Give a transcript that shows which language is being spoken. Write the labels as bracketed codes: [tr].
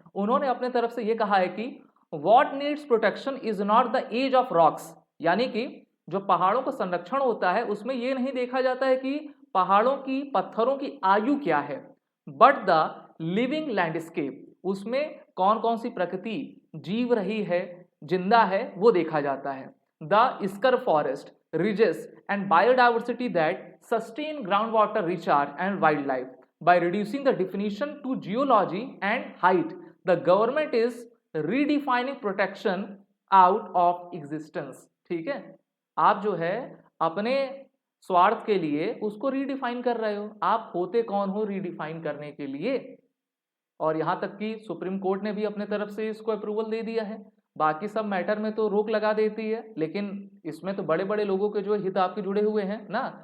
[hi] उन्होंने अपने तरफ से ये कहा है कि [en] what needs protection is not the age of rocks, [hi] यानी कि जो पहाड़ों का संरक्षण होता है उसमें ये नहीं देखा जाता है कि पहाड़ों की पत्थरों की आयु क्या है, [en] but the living landscape, [hi] उसमें कौन कौन सी प्रकृति जीव रही है, जिंदा है, वो देखा जाता है। [en] The scrub forest ridges and biodiversity that sustain groundwater recharge and wildlife. By reducing the definition to geology and height, the government is redefining protection out of existence. [hi] ठीक है, आप जो है अपने स्वार्थ के लिए उसको रीडिफाइन कर रहे हो। आप होते कौन हो रीडिफाइन करने के लिए? और यहां तक कि सुप्रीम कोर्ट ने भी अपने तरफ से इसको अप्रूवल दे दिया है। बाकी सब मैटर में तो रोक लगा देती है, लेकिन इसमें तो बड़े बड़े लोगों के जो हित आपके जुड़े हुए हैं ना।